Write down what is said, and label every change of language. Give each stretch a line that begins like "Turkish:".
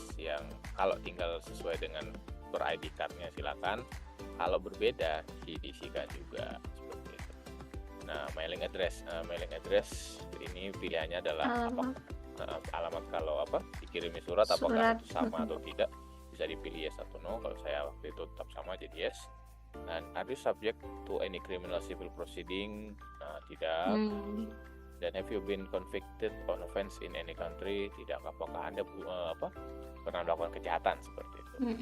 Indonesian: Yang kalau tinggal sesuai dengan per ID card-nya silakan. Kalau berbeda diisikan juga seperti itu.
English: Mailing address
Indonesian: ini pilihannya adalah Alamat, alamat kalau dikirimi surat apakah itu sama atau tidak, bisa dipilih yes atau no. Kalau saya waktu itu tetap sama jadi yes. Dan
English: are you subject to any criminal civil proceeding?
Indonesian: Tidak. Dan
English: have you been convicted on offense in any country?
Indonesian: Tidak. Apakah Anda pernah melakukan kejahatan seperti itu?